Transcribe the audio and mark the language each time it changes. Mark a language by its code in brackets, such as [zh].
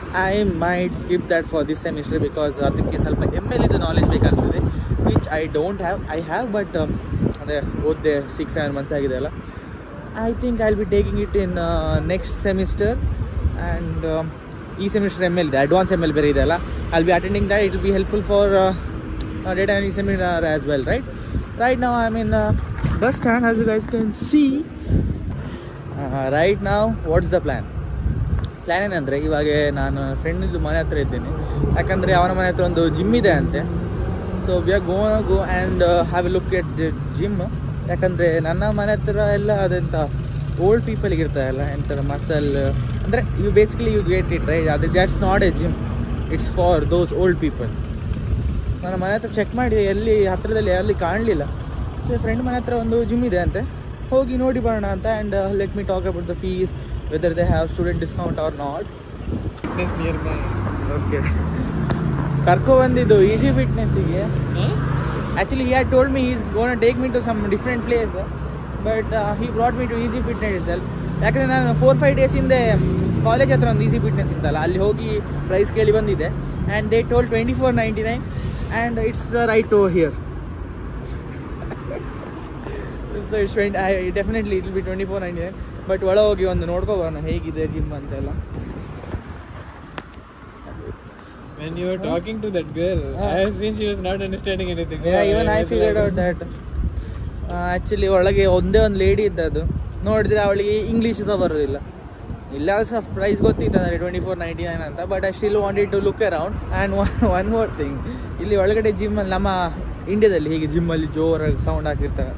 [en] I might skip that for this semester because [kn] ಅದಕ್ಕೆ ಸ್ವಲ್ಪ ML ಇದು ನಾಲೆಜ್ ಬೇಕಾಗ್ತದೆ, [en] Which I don't have. I have but [kn] ಅದೇ ಓದಿದೆ 6-7 ಮಂತ್ಸ್ ಆಗಿದೆ ಅಲ್ಲ. [en] I think I will be taking it in next semester. And [kn] ಈ semester ML ಇದೆ, ಅಡ್ವಾನ್ಸ್ ML ಬೇರೆ ಇದೆ ಅಲ್ಲ, [en] I will be attending that. It will be helpful for data analysis seminar as well, right? Right now I'm in bus stand, as you guys can see. Right now what's the plan [kn] ಏನಂದರೆ, ಇವಾಗ ನಾನು ಫ್ರೆಂಡಿದ್ದು ಮನೆ ಹತ್ರ ಇದ್ದೇನೆ, ಯಾಕಂದರೆ ಅವನ ಮನೆ ಹತ್ರ ಒಂದು ಜಿಮ್ ಇದೆ ಅಂತೆ. [en] So we are go and have a look at the gym. [kn] ಯಾಕಂದರೆ ನನ್ನ ಮನೆ ಹತ್ರ ಎಲ್ಲ ಅದೆಂತ ಓಲ್ಡ್ ಪೀಪಲ್ಗೆ ಇರ್ತಾರಲ್ಲ, ಎಂಥರ ಮಸಲ್ ಅಂದರೆ [en] You basically you get it right. [kn] ಅದು [en] That's not a gym, it's for those old people. [kn] ನನ್ನ ಮನೆ ಹತ್ರ ಚೆಕ್ ಮಾಡಿ ಎಲ್ಲಿ ಹತ್ತಿರದಲ್ಲಿ ಎಲ್ಲಿ ಕಾಣಲಿಲ್ಲ. ಸೊ ಫ್ರೆಂಡ್ ಮನೆ ಹತ್ರ ಒಂದು ಜಿಮ್ ಇದೆ ಅಂತೆ, ಹೋಗಿ ನೋಡಿ ಬರೋಣ ಅಂತ. [en] And let me talk about the fees, whether they have student discount or not. [kn] Okay, ಕರ್ಕೊ ಬಂದಿದ್ದು easy ಫಿಟ್ನೆಸ್ಸಿಗೆ. [en] Actually he had told me is gonna take me to some different place, but he brought me to Easy fitness itself. [kn] ಯಾಕಂದರೆ ನಾನು 4-5 days ಹಿಂದೆ college ಹತ್ರ ಒಂದು easy fitness ಇತ್ತಲ್ಲ, ಅಲ್ಲಿ ಹೋಗಿ ಪ್ರೈಸ್ ಕೇಳಿ ಬಂದಿದ್ದೆ. [en] And they told 24.99 and it's right over here. So it's definitely it will be 24.99, but [kn] ಒಳ ಹೋಗಿ ಒಂದು ನೋಡ್ಕೊ ಬರೋಣ ಹೇಗಿದೆ ಜಿಮ್ ಅಂತೆಲ್ಲ. [en] When you were talking to that girl, I have seen she was not understanding anything. Yeah, even I figured out that. [kn] Actually ಒಳಗೆ ಒಂದೇ ಒಂದು ಲೇಡಿ ಇದ್ದದ್ದು, ನೋಡಿದ್ರೆ ಅವಳಿಗೆ ಇಂಗ್ಲೀಷ್ ಸಹ ಬರೋದಿಲ್ಲ. ಇಲ್ಲ ಸಹ ಪ್ರೈಸ್ ಗೊತ್ತಿತ್ತು ಅಂದರೆ 24.99 ಅಂತ, [en] But I still wanted to look around. [kn] And one more thing, ಇಲ್ಲಿ ಒಳಗಡೆ ಜಿಮ್ಮಲ್ಲಿ ನಮ್ಮ ಇಂಡಿಯಾದಲ್ಲಿ ಹೀಗೆ ಜಿಮ್ಮಲ್ಲಿ ಜೋರಾಗಿ ಸೌಂಡ್ ಹಾಕಿರ್ತಾರೆ.